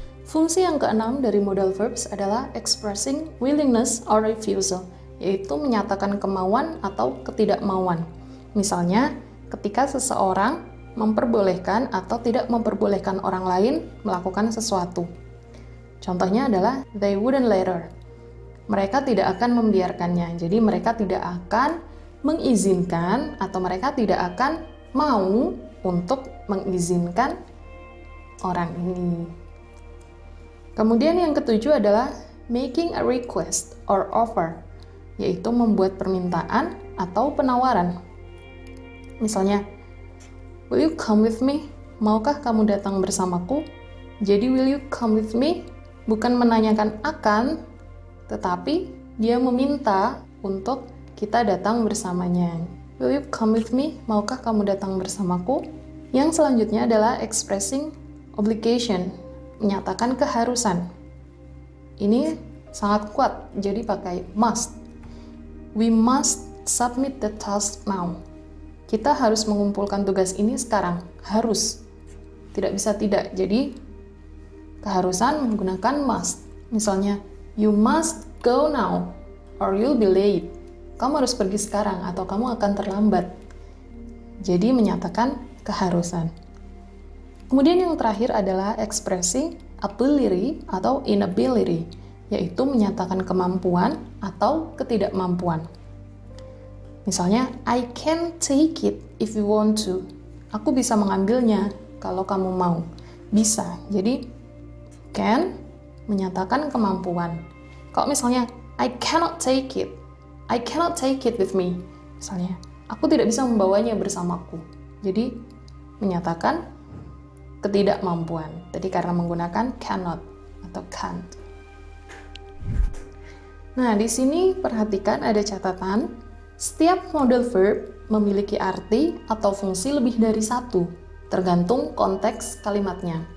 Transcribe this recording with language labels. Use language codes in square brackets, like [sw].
[id] Fungsi yang keenam dari modal verbs adalah [en] expressing willingness or refusal, [id] yaitu menyatakan kemauan atau ketidakmauan. Misalnya, ketika seseorang memperbolehkan atau tidak memperbolehkan orang lain melakukan sesuatu. Contohnya adalah, [en] they wouldn't let her. [id] Mereka tidak akan membiarkannya. Jadi mereka tidak akan mengizinkan atau mereka tidak akan mau untuk mengizinkan orang ini. Kemudian yang ketujuh adalah [en] making a request or offer, [id] yaitu membuat permintaan atau penawaran. Misalnya, [en] will you come with me? [id] maukah kamu datang bersamaku? Jadi [en] will you come with me? [id] Bukan menanyakan akan, tetapi dia meminta untuk kita datang bersamanya. [en] Will you come with me? [id] Maukah kamu datang bersamaku? Yang selanjutnya adalah expressing obligation, menyatakan keharusan. Ini sangat kuat, jadi pakai must. [en] We must submit the task now. [id] Kita harus mengumpulkan tugas ini sekarang, harus. Tidak bisa tidak, jadi keharusan menggunakan must. Misalnya, [en] you must go now, or you'll be late. [id] Kamu harus pergi sekarang, atau kamu akan terlambat. Jadi menyatakan keharusan. Kemudian yang terakhir adalah [en] expressing ability [id] atau inability, yaitu menyatakan kemampuan atau ketidakmampuan. [en] Misalnya, I can take it if you want to. [id] Aku bisa mengambilnya kalau kamu mau. Bisa. Jadi, can menyatakan kemampuan. Kalau misalnya, [en] I cannot take it. I cannot take it with me. [id] Misalnya, aku tidak bisa membawanya bersamaku. Jadi, menyatakan ketidakmampuan. Tadi karena menggunakan cannot atau can't. Nah, di sini perhatikan ada catatan. Setiap modal verb memiliki arti atau fungsi lebih dari satu, tergantung konteks kalimatnya.